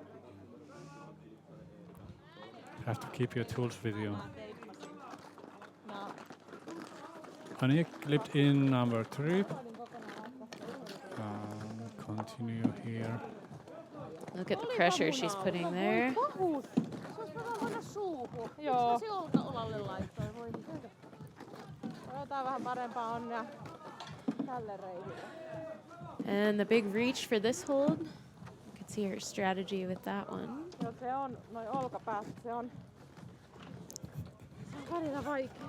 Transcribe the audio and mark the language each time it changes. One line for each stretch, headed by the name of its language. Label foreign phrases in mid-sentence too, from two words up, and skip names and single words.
English: You have to keep your tools with you. Anik clipped in number 3. Continue here. Look at the pressure she's putting there.
Finnish: Joo. Olalle laittoi. Voi mitä. Jotain vähän parempaa onnea tälle reitille.
English: And the big reach for this hold. You could see her strategy with that one.
Finnish: Joo, se on noin olkapäästä. Se on välillä vaikea.